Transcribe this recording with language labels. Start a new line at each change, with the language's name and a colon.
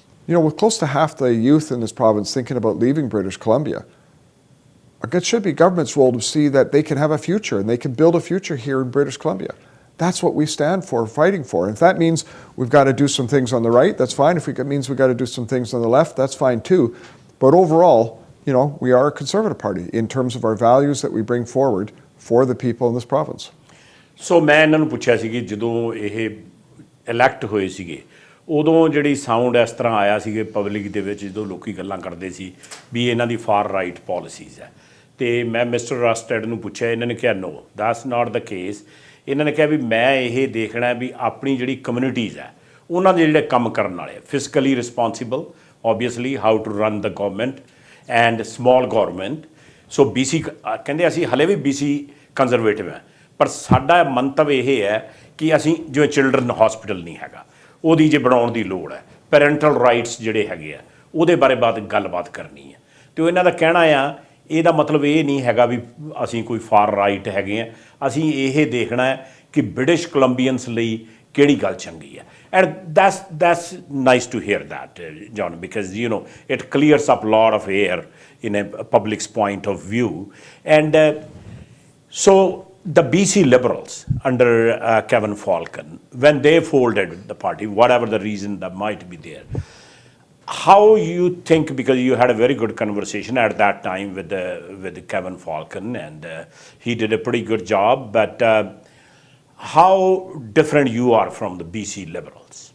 English: With close to half the youth in this province thinking about leaving British Columbia, it should be government's role to see that they can have a future and they can build a future here in British Columbia. That's what we stand for, fighting for. And if that means we've got to do some things on the right, that's fine. If it means we've got to do some things on the left, that's fine too. But overall, we are a Conservative Party in terms of our values that we bring forward for the people in this province.
Punjabi: So ਮੈਂ ਇਹਨਾਂ ਨੂੰ ਪੁੱਛਿਆ ਸੀ ਕਿ ਜਦੋਂ ਇਹ elect ਹੋਏ ਸੀਗੇ, ਉਦੋਂ ਜਿਹੜੀ ਸਾਊਂਡ ਇਸ ਤਰ੍ਹਾਂ ਆਇਆ ਸੀਗੇ ਪਬਲਿਕ ਦੇ ਵਿੱਚ, ਜਦੋਂ ਲੋਕੀ ਗੱਲਾਂ ਕਰਦੇ ਸੀ ਵੀ ਇਹਨਾਂ ਦੀ ਫਾਰ ਰਾਈਟ ਪਾਲਿਸੀਜ਼ ਹੈ, ਤੇ ਮੈਂ ਮਿਸਟਰ ਰਸਟਡ ਨੂੰ ਪੁੱਛਿਆ, ਇਹਨਾਂ ਨੇ ਕਿਹਾ
English: No, that's not the case.
Punjabi: ਇਹਨਾਂ ਨੇ ਕਿਹਾ ਵੀ ਮੈਂ ਇਹ ਦੇਖਣਾ ਵੀ ਆਪਣੀ ਜਿਹੜੀ ਕਮਿਊਨਿਟੀਜ਼ ਹੈ ਉਹਨਾਂ ਦੇ ਜਿਹੜੇ ਕੰਮ ਕਰਨ ਵਾਲੇ,
English: Fiscally responsible, obviously how to run the government and small government.
Punjabi: So BC ਕਹਿੰਦੇ ਅਸੀਂ ਹਲੇ ਵੀ BC ਕੰਜ਼ਰਵੇਟਿਵ ਹੈ, ਪਰ ਸਾਡਾ ਮੰਤਵ ਇਹ ਹੈ ਕਿ ਅਸੀਂ ਜਿਵੇਂ ਚਿਲਡਰਨ ਹਸਪੀਟਲ ਨਹੀਂ ਹੈਗਾ, ਉਹਦੀ ਜੇ ਬਣਾਉਣ ਦੀ ਲੋੜ ਹੈ, ਪੈਰੈਂਟਲ ਰਾਈਟਸ ਜਿਹੜੇ ਹੈਗੇ ਆ ਉਹਦੇ ਬਾਰੇ ਗੱਲਬਾਤ ਕਰਨੀ ਹੈ। ਅਤੇ ਇਹਨਾਂ ਦਾ ਕਹਿਣਾ ਆ ਇਹਦਾ ਮਤਲਬ ਇਹ ਨਹੀਂ ਹੈਗਾ ਵੀ ਅਸੀਂ ਕੋਈ ਫਾਰ ਰਾਈਟ ਹੈਗੇ ਆ, ਅਸੀਂ ਇਹ ਦੇਖਣਾ ਹੈ ਕਿ ਬ੍ਰਿਟਿਸ਼ ਕੋਲੰਬੀਅਨਸ ਲਈ ਕਿਹੜੀ ਗੱਲ ਚੰਗੀ ਹੈ।
English: And that's nice to hear that, John, because it clears up a lot of air in a public's point of view. And so the BC Liberals under Kevin Falcon, when they folded the party, whatever the reason that might be there, how you think, because you had a very good conversation at that time with Kevin Falcon, and he did a pretty good job, but how different you are from the BC Liberals?